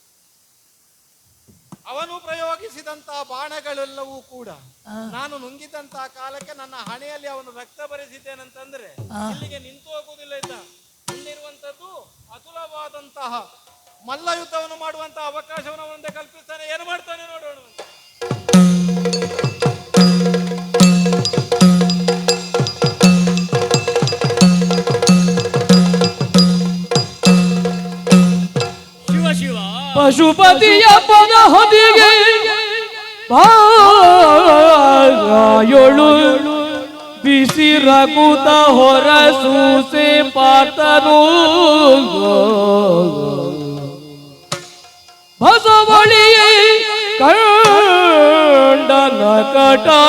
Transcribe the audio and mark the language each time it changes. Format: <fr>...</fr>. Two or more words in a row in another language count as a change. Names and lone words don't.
<kn>ಅವನು ಪ್ರಯೋಗಿಸಿದಂತಹ ಬಾಣಗಳೆಲ್ಲವೂ ಕೂಡ ಆ. ನಾನು ನುಂಗಿದಂತಹ ಕಾಲಕ್ಕೆ ನನ್ನ ಹಣೆಯಲ್ಲಿ ಅವನು ರಕ್ತ ಬರೆಸಿದ್ದೇನಂತಂದ್ರೆ ಆ. ಇಲ್ಲಿಗೆ ನಿಂತು ಹೋಗುವುದಿಲ್ಲ. ಇದ್ದ ಮುಂದಿರುವಂತದ್ದು ಅತುಲವಾದಂತಹ ಮಲ್ಲ ಯುದ್ಧವನ್ನು ಮಾಡುವಂತಹ ಅವಕಾಶವನ್ನು ಅವನಂತೆ ಕಲ್ಪಿಸ್ತಾನೆ. ಏನು ಮಾಡ್ತಾನೆ ನೋಡೋಣ. ಶಿವ ಶಿವ ಪಶುಪತಿಯ ಪದ ಹೊದಿಗೆ ಬಾಯೊಳು ಬಿಸಿ ರಕುತ ಹೊರಸೂಸೆ ಪಾತನು ಬಸವಳಿಯೇ ಕಂಡನ ಕಟ</kn>